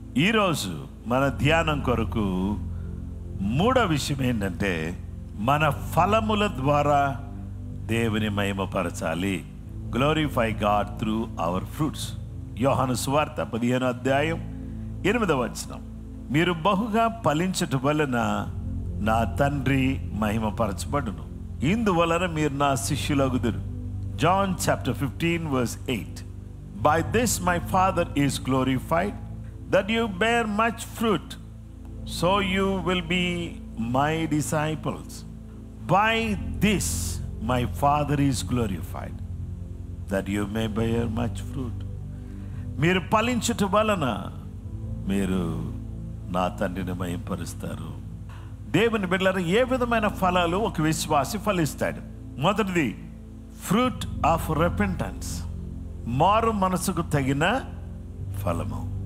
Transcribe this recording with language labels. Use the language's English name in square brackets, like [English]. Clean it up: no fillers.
[Telugu] ఈరోజు మన ధ్యానం కొరకు మూడో విషయం ఏంటంటే, మన ఫలముల ద్వారా దేవుని మహిమపరచాలి. [English] Glorify God through our fruits. [Telugu] యోహాను సువార్త 15వ అధ్యాయం 8వ వచనం, మీరు బహుగా ఫలించుట వలన నా తండ్రి మహిమపరచబడును, ఇందువలన మీరు నా శిష్యులగుదురు. [English] John chapter 15 verse 8, by this my Father is glorified, that you bear much fruit, so you will be my disciples. By this my Father is glorified, that you may bear much fruit. [Telugu] మీరు ఫలించుట వలన మీరు నా తండ్రిని మహిమపరుస్తారు. దేవుని బిడ్డలారా, ఏ విధమైన ఫలాలు ఒక విశ్వాసి ఫలిస్తాడు? మొదటిది ఫ్రూట్ ఆఫ్ రెపెంటెన్స్, మారు మనసుకు తగిన ఫలము.